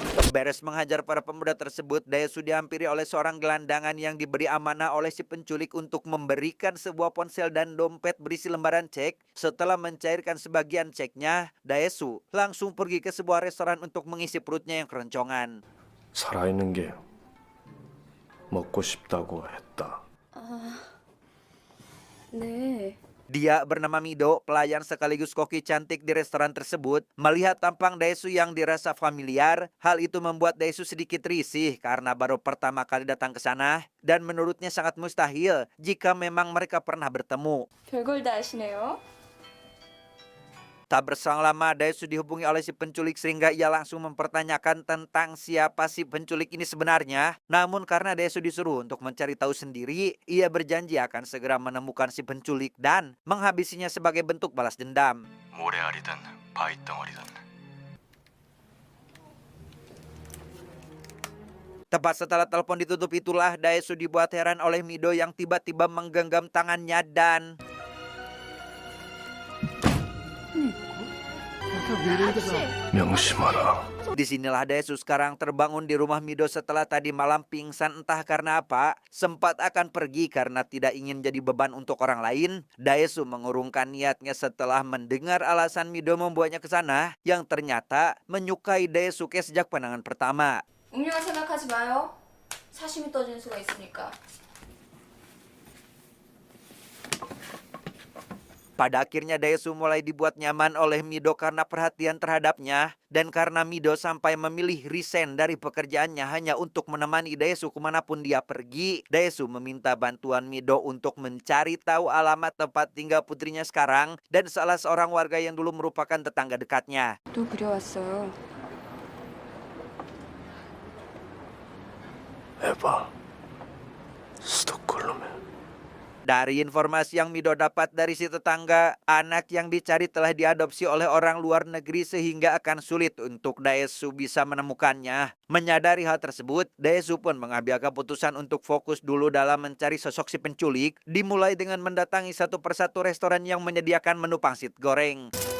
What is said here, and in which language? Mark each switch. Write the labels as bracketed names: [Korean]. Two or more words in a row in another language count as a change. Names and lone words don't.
[Indonesian] Beres menghajar para pemuda tersebut, Daesu dihampiri oleh seorang gelandangan yang diberi amanah oleh si penculik untuk memberikan sebuah ponsel dan dompet berisi lembaran cek. Setelah mencairkan sebagian ceknya, Daesu langsung pergi ke sebuah restoran untuk mengisi perutnya yang keroncongan. [Korean] 살아있는 게 먹고 싶다고 했다. 네. [Indonesian] Dia bernama Mido, pelayan sekaligus koki cantik di restoran tersebut. Melihat tampang Daesu yang dirasa familiar, hal itu membuat Daesu sedikit risih karena baru pertama kali datang ke sana dan menurutnya sangat mustahil jika memang mereka pernah bertemu. [Korean] 별걸 다 아시네요. [Indonesian] Tak berselang lama, Daesu dihubungi oleh si penculik sehingga ia langsung mempertanyakan tentang siapa si penculik ini sebenarnya. Namun karena Daesu disuruh untuk mencari tahu sendiri, ia berjanji akan segera menemukan si penculik dan menghabisinya sebagai bentuk balas dendam. [Korean] 모래알이든 바위덩어리든 [Indonesian] Tepat setelah telepon ditutup itulah Daesu dibuat heran oleh Mido yang tiba-tiba menggenggam tangannya dan [Korean] 명심하라. [Indonesian] disinilah Daesu sekarang terbangun di rumah Mido setelah tadi malam pingsan entah karena apa. Sempat akan pergi karena tidak ingin jadi beban untuk orang lain. Daesu mengurungkan niatnya setelah mendengar alasan Mido membuatnya ke sana yang ternyata menyukai Daesuke sejak pandangan pertama. [Korean] 음료만 생각하지 마요. 사심이 떠지는 수가 있으니까. [Indonesian] Pada akhirnya Daesu mulai dibuat nyaman oleh Mido karena perhatian terhadapnya. Dan karena Mido sampai memilih resign dari pekerjaannya hanya untuk menemani Daesu kemanapun dia pergi, Daesu meminta bantuan Mido untuk mencari tahu alamat tempat tinggal putrinya sekarang dan salah seorang warga yang dulu merupakan tetangga dekatnya. [Korean] 또 그려왔어요. 에바 스톡홀름에 [Indonesian] Dari informasi yang Mido dapat dari si tetangga, anak yang dicari telah diadopsi oleh orang luar negeri sehingga akan sulit untuk Daesu bisa menemukannya. Menyadari hal tersebut, Daesu pun mengambil keputusan untuk fokus dulu dalam mencari sosok si penculik, dimulai dengan mendatangi satu persatu restoran yang menyediakan menu pangsit goreng.